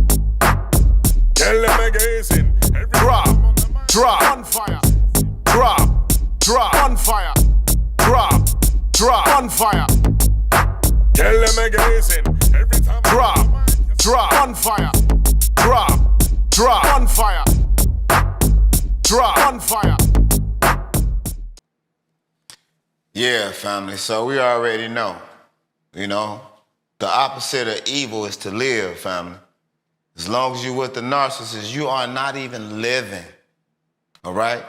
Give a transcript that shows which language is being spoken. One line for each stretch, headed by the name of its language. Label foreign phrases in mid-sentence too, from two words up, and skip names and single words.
English: Tell them again, every drop, drop, on fire. Drop, drop, on fire. Drop, drop, on fire. Tell them again, every time. Drop, drop, on fire. Drop, drop, on fire. Drop, on fire. Yeah, family. So we already know, the opposite of evil is to live, family. As long as you're with the narcissist, you are not even living. All right?